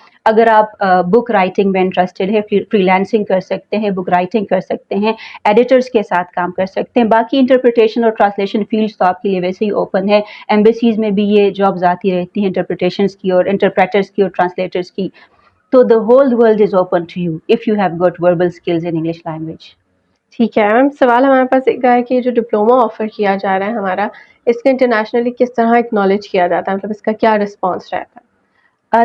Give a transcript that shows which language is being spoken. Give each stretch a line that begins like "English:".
Urdu: اگر آپ بک رائٹنگ میں انٹرسٹڈ ہے، فری لانسنگ کر سکتے ہیں، بک رائٹنگ کر سکتے ہیں، ایڈیٹرز کے ساتھ کام کر سکتے ہیں. باقی انٹرپریٹیشن اور ٹرانسلیشن فیلڈس تو آپ کے لیے ویسے ہی اوپن ہے. ایمبیسیز میں بھی یہ جابز آتی رہتی ہیں، انٹرپریٹیشنس کی اور انٹرپریٹرز کی اور ٹرانسلیٹرز کی.
English: تو the whole world is open to you if you have got verbal skills in English language.
Urdu: ٹھیک ہے میم. سوال ہمارے پاس ایک ہے کہ جو ڈپلوما آفر کیا جا رہا ہے ہمارا، اس کا انٹرنیشنلی کس طرح اکنالج کیا جاتا ہے، مطلب اس کا کیا رسپانس رہتا ہے؟